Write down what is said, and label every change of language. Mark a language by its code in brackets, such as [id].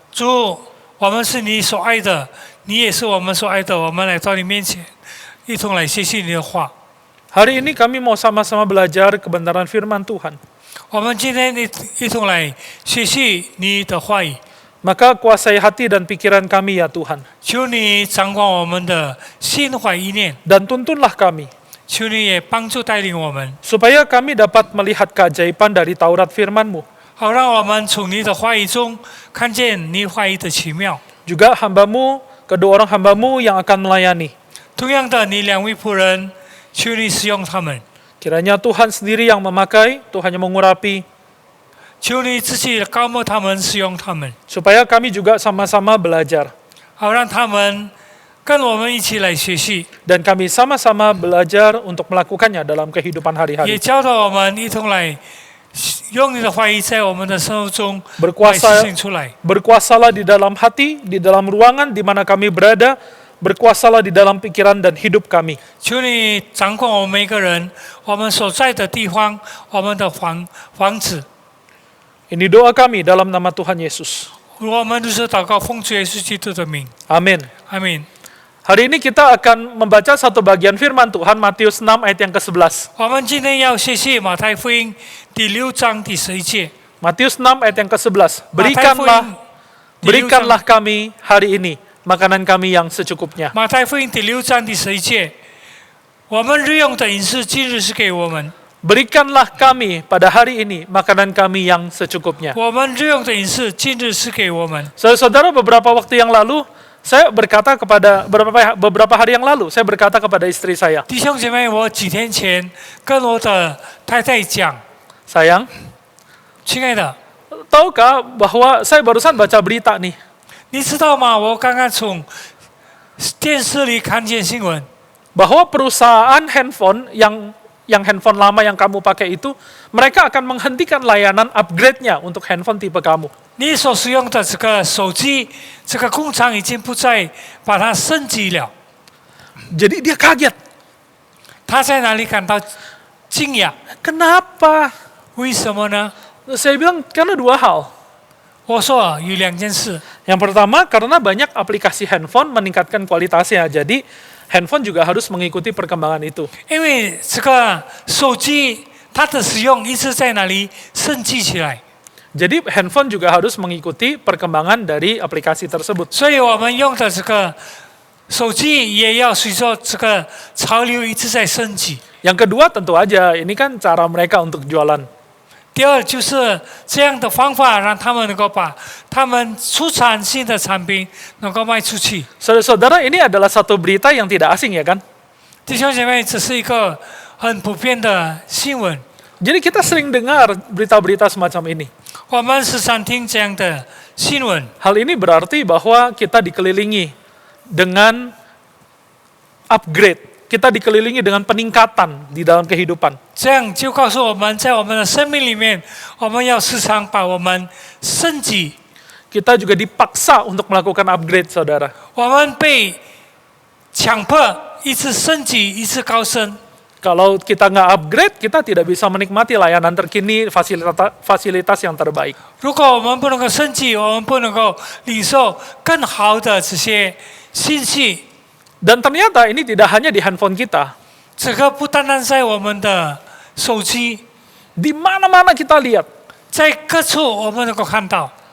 [zh] 主，我们是你所爱的，你也是我们所爱的，我们来到你面前，一同来学习你的话。 [id] Hari ini kami mau sama-sama belajar kebenaran firman Tuhan. [zh] 我们今天一同来学习你的话语。 [id] Maka kuasai hati dan pikiran kami ya Tuhan. [zh] 求你掌管我们的心怀意念， [id] Dan tuntunlah kami [zh] 求你也帮助带领我们， [id] supaya kami dapat melihat keajaiban dari Taurat firman-Mu. [zh] 好让我们从你的话语中看见你话语的奇妙。 [id] Juga hamba-Mu, kedua orang hamba-Mu yang akan melayani. [zh] 同样的，你两位仆人，求你使用他们， [id] Kiranya Tuhan sendiri yang memakai, Tuhan yang mengurapi, [zh] 求你自己高牧他们，使用他们， [id] supaya kami juga sama-sama belajar. [zh] 好让他们跟我们一起来学习， [id] Dan kami sama-sama belajar untuk melakukannya dalam kehidupan [zh] 也 [id] hari-hari. [zh] 教导我们一同来用你的话语在我们的生活中来 [id] Berkuasa, [zh] 实现出来。 [id] berkuasalah di dalam hati, di dalam ruangan di mana kami berada, berkuasalah di dalam pikiran dan hidup kami. [zh] 求你掌管我们每个人，我们所在的地方，我们的房子。 [id] Ini doa kami dalam nama Tuhan Yesus. [zh] 我们如此祷告，奉主耶稣基督的名， [id] Amin. [zh] 阿门。 [id] Hari ini kita akan membaca satu bagian firman Tuhan, Matius 6 ayat yang ke-11. [zh] 我们今天要学习马太福音第6章第11节。 [id] Matius 6 ayat yang ke-11. [zh] 马太福音第6章 [id] Berikanlah kami hari ini makanan kami yang secukupnya. [zh] 马太福音第6章第11节，我们日用的饮食今日是给我们， [id] Berikanlah kami pada hari ini makanan kami yang secukupnya. [zh] 我们日用的饮食今日是给我们。 [id] Saudara-saudara, beberapa waktu yang lalu saya berkata kepada beberapa hari yang lalu saya berkata kepada istri saya, [zh] 弟兄姐妹，我几天前跟我的太太讲， [id] sayang, [zh] 亲爱的， [id] tahukah bahwa saya barusan baca berita nih, [zh] 你知道吗？我刚刚从电视里看见新闻， [id] bahwa perusahaan handphone yang handphone lama yang kamu pakai itu, mereka akan menghentikan layanan upgrade-nya untuk handphone tipe kamu. [zh] 你所使用的这个手机，这个工厂已经不再把它升级了。 [id] Jadi dia kaget. [zh] 他在哪里感到惊讶？ [id] Kenapa? [zh] 为什么呢？ [id] Saya bilang karena dua hal. [zh] 我说有两件事。 [id] Yang pertama, karena banyak aplikasi handphone meningkatkan kualitasnya. Jadi handphone juga harus mengikuti perkembangan itu. [zh] 因为这个手机它的使用一直在哪里升级起来， [id] Jadi handphone juga harus mengikuti perkembangan dari aplikasi tersebut. [zh] 所以我们用的这个手机也要随着这个潮流一直在升级。 [id] Yang kedua tentu aja, ini kan cara mereka untuk jualan. [zh] 第二就是这样的方法，让他们能够把他们出产新的产品能够卖出去。 [id] Saudara-saudara, ini adalah satu berita yang tidak asing ya kan? [zh] 弟兄姐妹，这是一个很普遍的新闻， [id] Jadi kita sering dengar berita-berita semacam ini. [zh] 我们时常听这样的新闻。 [id] Hal ini berarti bahwa kita dikelilingi dengan upgrade. Kita dikelilingi dengan peningkatan di dalam kehidupan. [zh] 这样就告诉我们，在我们的生命里面，我们要时常把我们升级。 [id] Kita juga dipaksa untuk melakukan upgrade, saudara. [zh] 我们被强迫一直升级，一直高升。 [id] Kalau kita nggak upgrade, kita tidak bisa menikmati layanan terkini, fasilitas yang terbaik. [zh] 如果我们不能够升级，我们不能够领受更好的这些信息。 [id] Dan ternyata ini tidak hanya di handphone kita. [zh] 这个不单单在我们的手机， [id] Di mana-mana kita lihat. [zh] 在各处我们能够看到。